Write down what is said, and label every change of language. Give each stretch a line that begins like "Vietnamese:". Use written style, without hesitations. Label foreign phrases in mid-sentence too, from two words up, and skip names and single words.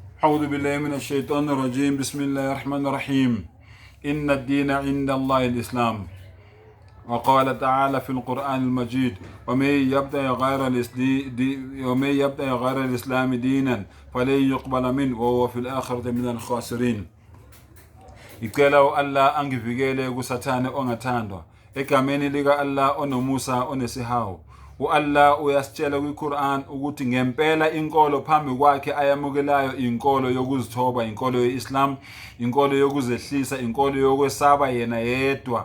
Arabic: أعوذ بالله من الشيطان الرجيم بسم الله الرحمن الرحيم إن الدين عند الله الإسلام وقال تعالى في القرآن المجيد ومن يبتغي غير الإسلام دينا فلن يقبل منه وهو في الآخرة من الخاسرين.
Zulu: Icela Allah angivikele kusathane ongathandwa egameni lika Allah onomusa onesihawu. Allah uyasitshela kwiQuran ukuthi ngempela inkolo phambi kwakhe ayamukelayo inkolo yokuzithoba, inkolo yeIslam, inkolo yokuzehlisa, inkolo yokwesaba yena yedwa.